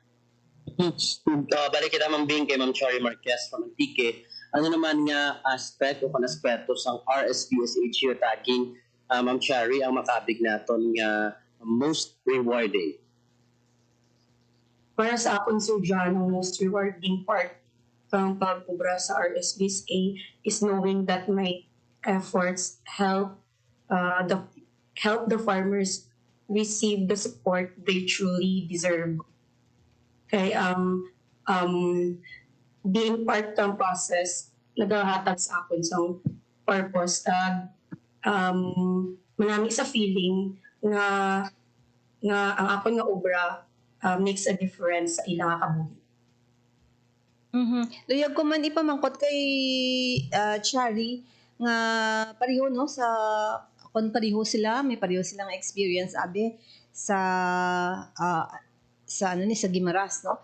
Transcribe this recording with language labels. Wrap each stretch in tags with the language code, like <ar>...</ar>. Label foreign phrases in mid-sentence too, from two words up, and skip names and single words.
<hil>Balik kita mambing kay Ma'am Chari Marquez from Antique. Ano naman nga aspect o kanaspeto sang RSPSA geotagging, Ma'am Chari, ang makabig naton nga</hil> <en>most rewarding?</en> <hil>Para sa akon,</hil> <en>Sir John, ang most rewarding part</en> <hil>ng pagpubra sa</hil> <en>RSBSA is knowing that my efforts help the farmers receive the support they truly deserve.</en> <hil>Kay</hil> <en>being part</en> <hil>ng process, nagahatag sa akon sa purpose manami sa feeling nga ang akon nga obra</hil> <en>makes a difference</en> <hil>sa ilang kabuhi. Luyag ko man ipamangkot kay Chari nga pareho no sa kung pareho sila, may pareho silang experience abi sa sa Guimaras no.</hil>